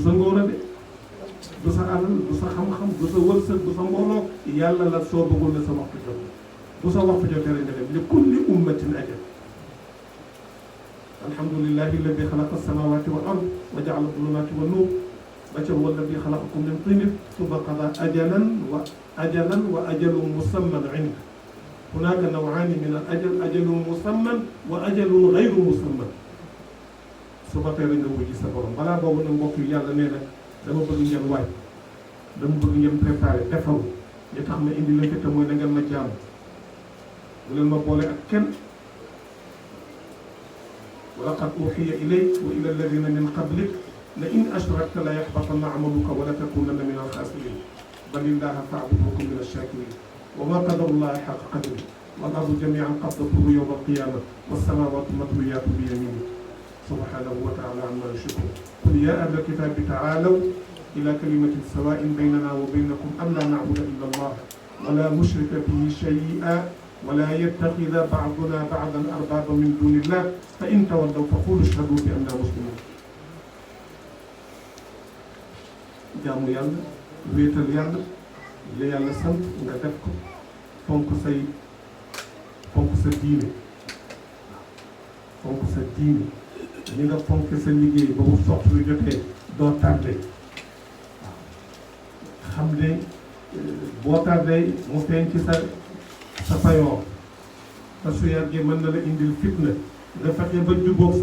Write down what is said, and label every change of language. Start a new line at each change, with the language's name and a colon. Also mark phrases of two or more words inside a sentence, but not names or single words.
Wolof: sa ngóor a de du sa alal du sa xam-xam du sa wërsëg du sa mbooloo yàlla la soo bëggul ne sa waxtu jot bu sa waxtu jotee rek nga dem
Arabic: لكل أمة أجل الحمد لله الذي خلق السماوات والأرض وجعل الظلمات والنور
Wolof: ba ca
Arabic: هو الذي خلقكم من طين ثم قضى أجلا وأجل مسمى عنده هناك نوعان من الأجل أجل مسمى وأجل غير مسمى
Wolof: suba teel nga wuji sa borom balaa boobu nag mbokk yi yàlla nee na dama bëgg ngeen waaj dama bëgg ngeen préparé defaru li tax ma indi leen te mooy na ngeen ma jaamu bu leen ma boole ak kenn
Arabic: ولقد أوحي إليك وإلى الذين من قبلك لئن أشركت ليحبطن عملك ولتكونن من الخاسرين بل الله فاعبد و كن من الشاكرين وما قدروا الله حق قدره والأرض جميعا قبضته يوم القيامة والسماوات مطويات ب يمينه سبحانه وتعالى عما يشركون قل يا أهل الكتاب تعالوا إلى كلمة سواء بيننا وبينكم ألا نعبد إلا الله ولا نشرك به شيئا ولا يتخذ بعضنا بعضا أربابا من دون الله فإن تولوا فقولوا اشهدوا بأنا مسلمون
Wolof: jaamu yàlla wéetal yàlla li yàlla sant nga def ko fonk sa diine fonk sa diine ni nga fonk sa liggéey ba mu soxla lu jotee doo tardé xam ne boo tardé mu feeñ ci sa payoor te su yàggee mën na la indil fitna nga fexe ba jubóog